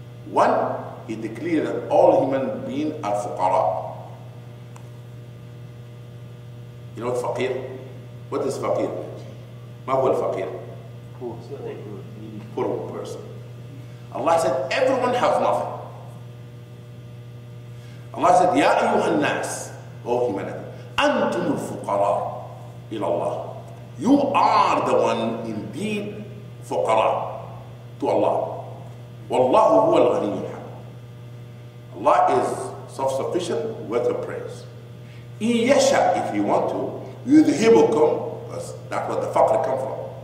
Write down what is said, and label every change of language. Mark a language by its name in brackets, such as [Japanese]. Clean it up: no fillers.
[English] One, He declared that all human beings are fuqara. You know what faqir? What is faqir? [Arabic] ما هو الفقير? [English] Poor person. Allah said everyone has nothing. Allah said [Arabic] يا أيها الناس, [English] O humanity, [Arabic] أنتم الفقراء إلى الله. [English] You are the one indeed فقراء to Allah. [Arabic] والله هو الغني الحميد. [English] Allah is self-sufficient, worth of praise. [Arabic] إن يشاء, [English] if you want to, [Arabic] يذهبكم, [English] that's what the faqr comes from.